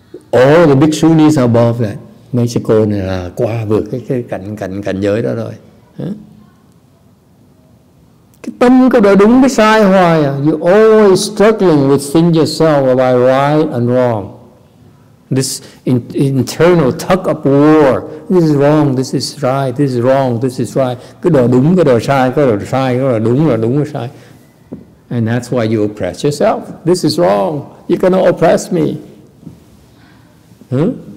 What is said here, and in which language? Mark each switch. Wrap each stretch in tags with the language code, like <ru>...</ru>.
<en>All the bhikshunis are above that.</en> <vi>Mấy chị cô này là qua vượt cái cảnh giới đó rồi. Huh? Cái tâm có đợi đúng cái sai hoài à.</vi> <en>You always struggling within yourself about right and wrong. This internal tug of war. This is wrong, this is right, this is wrong, this is right.</en> <vi>Cứ đòi đúng, cái đòi sai, cái đòi sai, cái đòi đúng, cái sai.</vi> <en>And that's why you oppress yourself. This is wrong. You cannot oppress me. Huh?</en>